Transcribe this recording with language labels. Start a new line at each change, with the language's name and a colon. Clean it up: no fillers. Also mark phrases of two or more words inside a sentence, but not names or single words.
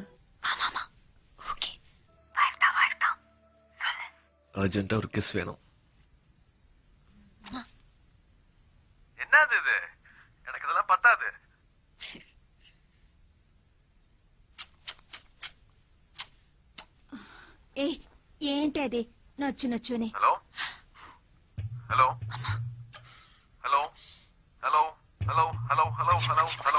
Tamil: ஆமாமா, ஓகே. வைஃப் தான். சொல்லு. அர்ஜென்ட்டா ஒரு கிஸ் வேணும். என்னது இது? எனக்கு இதெல்லாம் பத்தாது. ஏய்,
Telugu: ఏంటి అది నొచ్చు నొచ్చుని? హలో హలో హలో హలో హలో హలో హలో హలో హలో